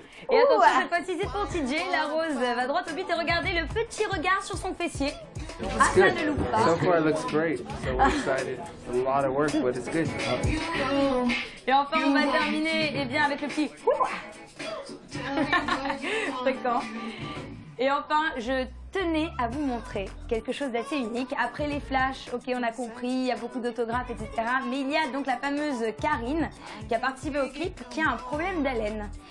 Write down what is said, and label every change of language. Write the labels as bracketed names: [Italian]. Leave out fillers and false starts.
[French] Et attention, cette fois-ci c'est pour TJ, la rose va droit au but et regardez le petit regard sur son fessier. Ah, ça ne loupe pas. [English] So far it looks great, so we're excited. A lot of work, but it's good. [French] Et enfin on va terminer bien avec le petit... Fréquent. Et enfin, je tenais à vous montrer quelque chose d'assez unique. Après les flashs, ok, on a compris, il y a beaucoup d'autographes, etc. Mais il y a donc la fameuse Karine qui a participé au clip, qui a un problème d'haleine.